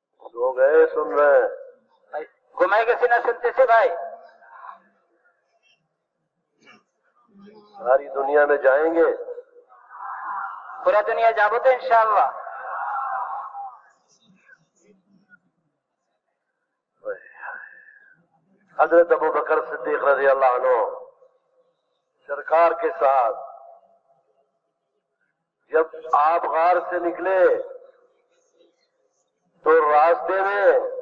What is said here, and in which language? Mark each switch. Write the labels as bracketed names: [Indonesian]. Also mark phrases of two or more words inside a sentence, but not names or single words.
[Urdu] سو گئے سن رہے ہیں [Bangla] ঘুমাই গেছি না শুনতেছি ভাই [Urdu] ساری دنیا میں جائیں گے [Bangla] পুরা দুনিয়া যাবো তো ইনশাআল্লাহ [Urdu] حضرت ابو بکر صدیق [Arabic] رضی اللہ عنہ [Urdu] سرکار کے ساتھ جب آپ غار سے نکلے تو راستے میں